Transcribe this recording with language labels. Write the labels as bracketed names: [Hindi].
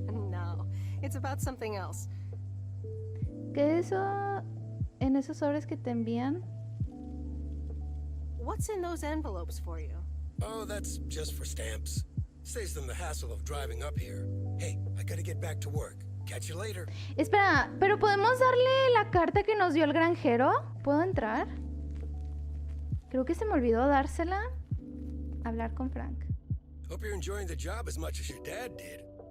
[English] No, it's about something else. [Spanish] ¿Qué es eso en esos sobres que te envían? [English] What's in those envelopes for you? Oh, that's just for stamps. Saves them the hassle of driving up here. Hey, I gotta get back to work. Catch you later. [Spanish] Espera, ¿pero podemos darle la carta que nos dio el granjero? ¿Puedo entrar? Creo que se me olvidó dársela. Hablar con Frank. [English] Hope you're enjoying the job as much as your dad did.